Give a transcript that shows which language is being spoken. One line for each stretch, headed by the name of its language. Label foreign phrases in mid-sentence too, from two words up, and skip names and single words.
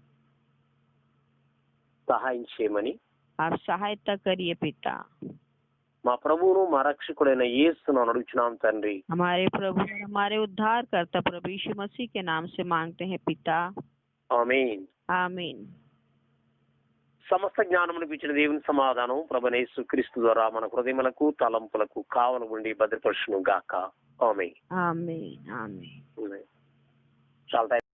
Telugu: సహాయం చేయమని
Hindi: आप सहायता करिए पिता।
Telugu: మా ప్రభువును మా రక్షకుడైన యేసును అడుగుచున్నాం తండ్రి.
Hindi: हमारे प्रभु और हमारे उद्धार करता प्रभु यीशु मसीह के नाम से मांगते हैं पिता।
Telugu: ఆమేన్.
Hindi: आमीन।
Telugu: సమస్త జ్ఞానములకు ఇచ్చిన దేవుని సమాధానం ప్రభువైన యేసుక్రీస్తు ద్వారా మన హృదయములకు తలంపులకు కావలి ఉండి భద్రపరచును గాక. ఆమేన్.
Hindi: आमीन। आमीन।
Telugu: చాలా